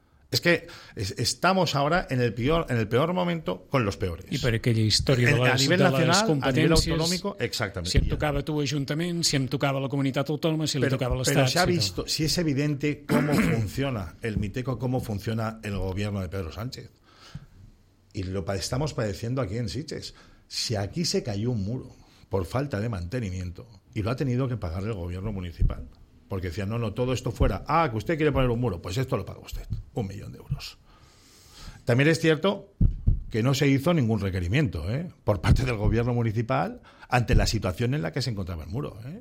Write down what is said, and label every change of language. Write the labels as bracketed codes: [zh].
[es] Es que estamos ahora en el peor momento con los peores. [ca] I per aquella història de les competències, a nivell autonòmic, exactament. Si em tocava tu ajuntament, si em tocava la comunitat autònoma, si li tocava l'estat. Però s'ha vist, si és evident com funciona el Miteco, com funciona el govern de Pedro Sánchez. [es] I lo estamos padeciendo aquí en Sitges. Si aquí se cayó un muro por falta de mantenimiento y lo ha tenido que pagar el gobierno municipal. Porque decían, no, todo esto fuera. Ah, que usted quiere poner un muro. Pues esto lo paga usted. 1 millón de euros. También es cierto que no se hizo ningún requerimiento por parte del gobierno municipal ante la situación en la que se encontraba el muro.